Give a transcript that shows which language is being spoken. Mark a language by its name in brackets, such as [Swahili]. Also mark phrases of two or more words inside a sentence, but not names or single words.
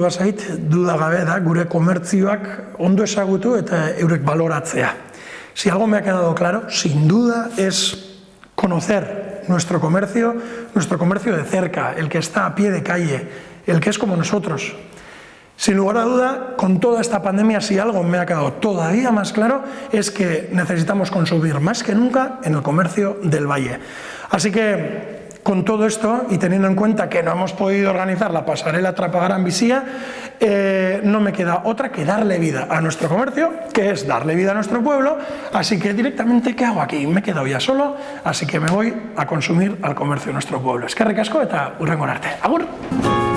[Basque] bazait, duda gabe da gure komertzioak ondo ezagutu eta eurek baloratzea. [Spanish] Si algo me ha quedado claro, sin duda es conocer nuestro comercio de cerca, el que está a pie de calle, el que es como nosotros. Sin lugar a duda, con toda esta pandemia, si algo me ha quedado todavía más claro, es que necesitamos consumir más que nunca en el comercio del Valle. Así que, con todo esto, y teniendo en cuenta que no hemos podido organizar la pasarela Trapagaran-Bizia, no me queda otra que darle vida a nuestro comercio, que es darle vida a nuestro pueblo, así que directamente, ¿qué hago aquí? Me he quedado ya solo, así que me voy a consumir al comercio de nuestro pueblo. [Basque] Eskerrik asko eta hurrengo arte. Agur!